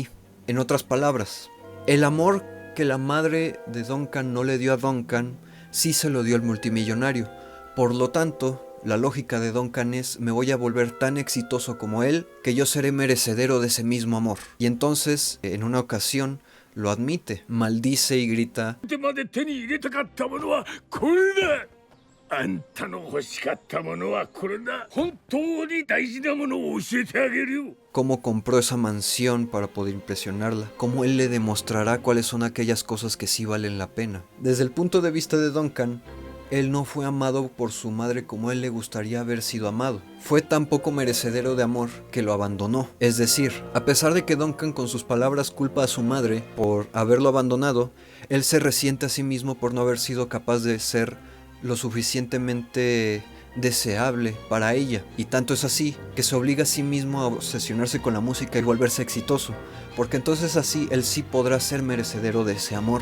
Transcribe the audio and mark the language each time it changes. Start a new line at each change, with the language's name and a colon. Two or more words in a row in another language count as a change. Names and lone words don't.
Spanish: En otras palabras, el amor que la madre de Duncan no le dio a Duncan, sí se lo dio al multimillonario. Por lo tanto, la lógica de Duncan es: me voy a volver tan exitoso como él, que yo seré merecedero de ese mismo amor. Y entonces, en una ocasión, lo admite, maldice y grita:
Japanese: まで手に入れたかったものはこれだ。あんたの欲しかったものはこれだ。本当に大事なものを教えてあげるよ。
Spanish: cómo compró esa mansión para poder impresionarla, cómo él le demostrará cuáles son aquellas cosas que sí valen la pena. Desde el punto de vista de Duncan, él no fue amado por su madre como él le gustaría haber sido amado. Fue tan poco merecedero de amor que lo abandonó. Es decir, a pesar de que Duncan con sus palabras culpa a su madre por haberlo abandonado, él se resiente a sí mismo por no haber sido capaz de ser lo suficientemente deseable para ella, y tanto es así que se obliga a sí mismo a obsesionarse con la música y volverse exitoso, porque entonces así él sí podrá ser merecedero de ese amor.